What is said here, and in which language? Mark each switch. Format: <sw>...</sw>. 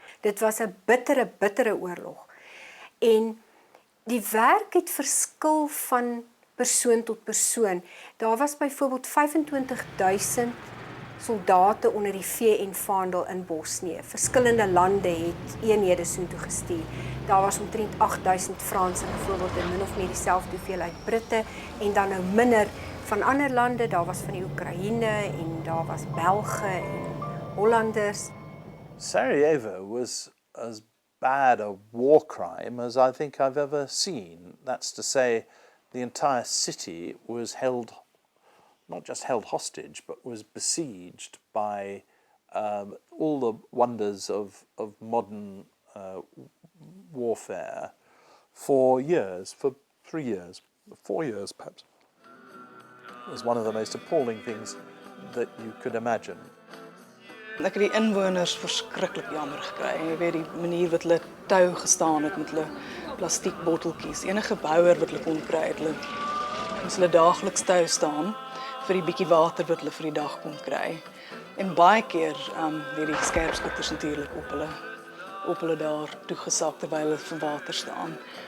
<af>Dit was 'n bittere oorlog. En die werk het verskil van persoon tot persoon. Daar was byvoorbeeld 25,000 soldate onder die VN-vaandel in Bosnië. Verskillende lande het eenhede soontoe gestuur. Daar was omtrent 8,000 Franse byvoorbeeld en min of meer dieselfde hoeveelheid Britte en dan nou minder van ander lande. Daar was van die Oekraïne en daar was Belge en Hollanders.</af> <en>Sarajevo was as bad a war crime as I think I've ever seen. That's to say, the entire city was not just held hostage, but was besieged by all the wonders of modern warfare for years, for 3 years, 4 years perhaps. It was one of the most appalling things that you could imagine.</en> <af>Ek het die inwoners verskriklik jammer gekry. Jy weet die manier wat hulle tou gestaan het met hulle plastiek botteltjies. Enige bouer wat hulle kon kry, hulle moes hulle daagliks tou staan vir die bietjie water wat hulle vir die dag kon kry. En baie keer weet die skerpskutters natuurlik op hulle daar toegesak terwyl hulle vir water staan.</af>